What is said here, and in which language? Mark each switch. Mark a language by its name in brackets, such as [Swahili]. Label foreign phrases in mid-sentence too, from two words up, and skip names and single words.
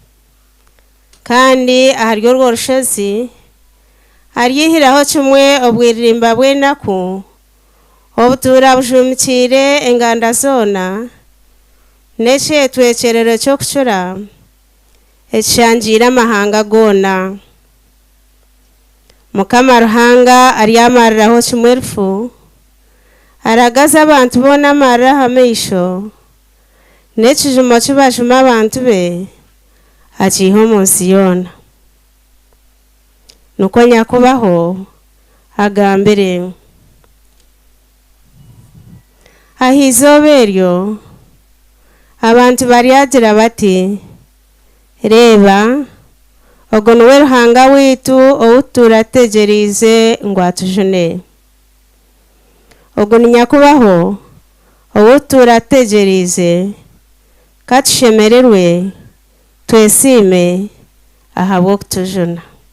[Chiga] Kandi aharyo rwo rushozi ariyihiraho kimwe obwiririmba bw'enaku obutura bujumikire enganda zona n'ekyetwekyerero ky'okucura ekishangiire amahanga gona. Mukama Ruhanga aryamariraho kimwe rufu aragaza abantu bona amariraho amaisho n'ekijumo kibajuma abantu be achiho munsi yona. Nuko nyakubaho agambire ahizoberyo abantu baryagira bati reba ogo niwe Ruhanga witu owuturategerize ngo atujune. Ogo ni nyakubaho owuturategerize katushemererwe twesime ahabwo kutujuna.